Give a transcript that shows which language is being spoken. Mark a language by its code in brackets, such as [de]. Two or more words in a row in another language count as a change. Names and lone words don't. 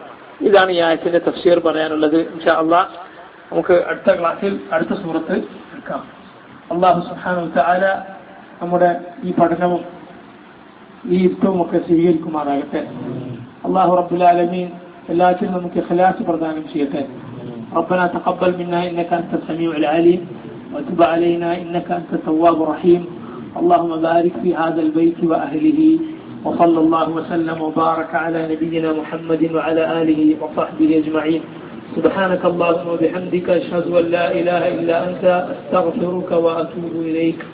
[ml] ഇതാണ് ഈ ആയത്തിന്റെ തഫ്സീർ പറയാനുള്ളത്. [ar] إن شاء الله [ml] നമുക്ക് അടുത്ത ക്ലാസ്സിൽ അടുത്ത സൂറത്ത് എടുക്കാം. [ar] الله سبحانه وتعالى [ml] നമ്മുടെ ഈ പഠനവും ഈ യുദ്ധവും ഒക്കെ സ്വീകരിക്കുമാറാകട്ടെ. [ar] الله رب العالمين [ml] എല്ലാത്തിനും നമുക്ക് ഇഖ്ലാസ് പ്രദാനം ചെയ്യട്ടെ. [ar] ربنا تقبل منا إنك أنت السميع العليم وتب علينا إنك أنت التواب الرحيم. اللهم بارك في هذا البيت وأهله وصلى الله وسلم وبارك على نبينا محمد وعلى آله وصحبه أجمعين. سبحانك اللهم وبحمدك أشهد أن لا إله إلا أنت أستغفرك وأتوب إليك.